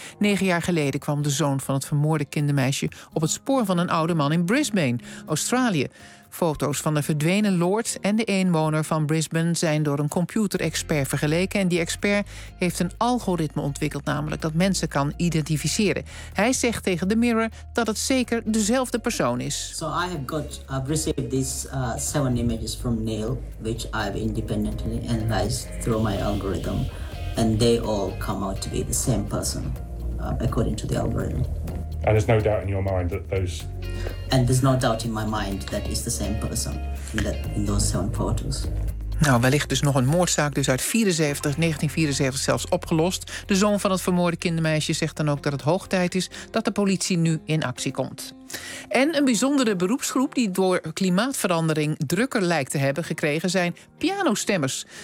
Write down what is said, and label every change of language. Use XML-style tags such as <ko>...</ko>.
<nl>9 jaar geleden kwam de zoon van het vermoorde kindermeisje op het spoor van een oude man in Brisbane, Australië. Foto's van de verdwenen Lord en de inwoner van Brisbane zijn door een computerexpert vergeleken. En die expert heeft een algoritme ontwikkeld, namelijk dat mensen kan identificeren. Hij zegt tegen The Mirror dat het zeker dezelfde persoon is.</nl> <en>So I have got, I've received these 7 images from Neil, which I've independently analyzed through my algorithm. And they all come out to be the same person, according to the algorithm. And there's no doubt in your mind that those... And there's no doubt in my mind that it's the same person in those 7 photos.</en> <nl>Nou, wellicht dus nog een moordzaak dus uit 1974 zelfs opgelost. De zoon van het vermoorde kindermeisje zegt dan ook dat het hoog tijd is dat de politie nu in actie komt. En een bijzondere beroepsgroep die door klimaatverandering drukker lijkt te hebben gekregen zijn pianostemmers.</nl>